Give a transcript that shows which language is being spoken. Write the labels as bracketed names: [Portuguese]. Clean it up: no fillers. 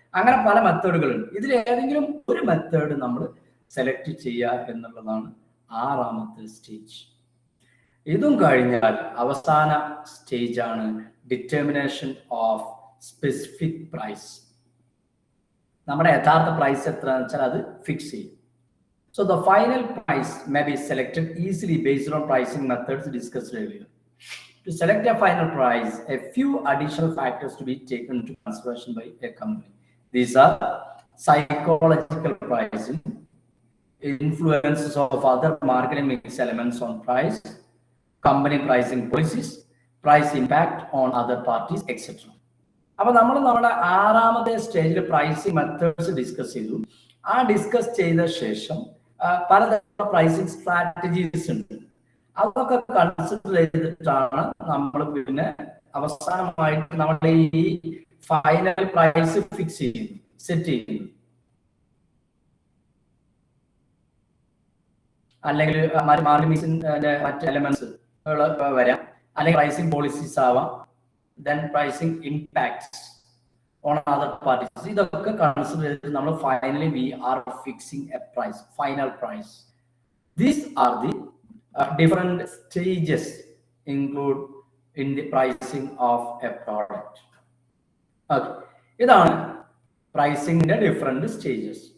[Malayalam] അങ്ങനെ പല മെത്തേഡുകളുണ്ട്. ഇതിൽ ഏതെങ്കിലും ഒരു മെത്തേഡ് നമ്മൾ സെലക്ട് ചെയ്യുക എന്നുള്ളതാണ് ആറാമത്തെ സ്റ്റേജ്. ഇതും കഴിഞ്ഞാൽ അവസാന സ്റ്റേജ് ആണ് ഡിറ്റർമിനേഷൻ ഓഫ് സ്പെസിഫിക് പ്രൈസ്. നമ്മുടെ യഥാർത്ഥ പ്രൈസ് എത്രയാണെന്ന് വെച്ചാൽ അത് ഫിക്സ് ചെയ്യും. [English] So the final price may be selected easily based on pricing methods discussed earlier. To select a final price, a few additional factors to be taken into consideration by a company. These are psychological pricing, influences of other marketing mix elements on price, company pricing policies, price impact on other parties, etc. [Malayalam] അപ്പൊ നമ്മൾ നമ്മുടെ ആറാമത്തെ സ്റ്റേജിൽ pricing methods discuss ചെയ്തു. ആ discuss ചെയ്ത ശേഷം പലതരം പ്രൈസിങ് സ്ട്രാറ്റജീസ് ഉണ്ട്. അതൊക്കെ കൺസിഡർ ചെയ്തിട്ടാണ് നമ്മൾ പിന്നെ അവസാനമായിട്ട് നമ്മൾ ഈ ഫൈനൽ പ്രൈസ് ഫിക്സ് ചെയ്യുന്നു, സെറ്റ് ചെയ്യുന്നു. അല്ലെങ്കിൽ മാർക്കറ്റിംഗിന്റെ മറ്റ് എലമെന്റ്സ് വരാം, അല്ലെങ്കിൽ പ്രൈസിങ് പോളിസീസ് ആവാം, [English] then pricing impacts on other parties. [Malayalam] ഇതൊക്കെ കൺസിഡർ ചെയ്തിട്ട് നമ്മൾ finally [English] we are fixing a price, final price. These are the different stages include in the pricing of a product. [Malayalam] Okay, ഇതാണ് പ്രൈസിംഗിന്റെ different stages.